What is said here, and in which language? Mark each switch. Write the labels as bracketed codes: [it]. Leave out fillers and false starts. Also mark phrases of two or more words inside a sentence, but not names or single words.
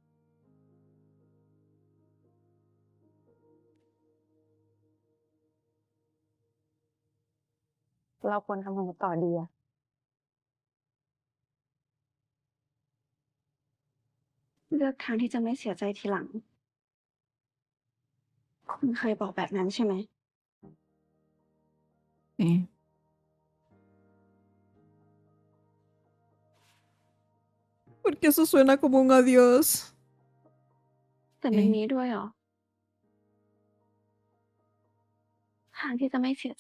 [th] เราควรทำไงต่อดีอะ เลือกทางที่จะไม่เสียใจทีหลัง คุณเคยบอกแบบนั้นใช่ไหม [es] Sí. Porque eso suena como un adiós. [th] แต่มัน [es] Sí. [th] มีด้วยเหรอทางที่จะไม่เสียใจ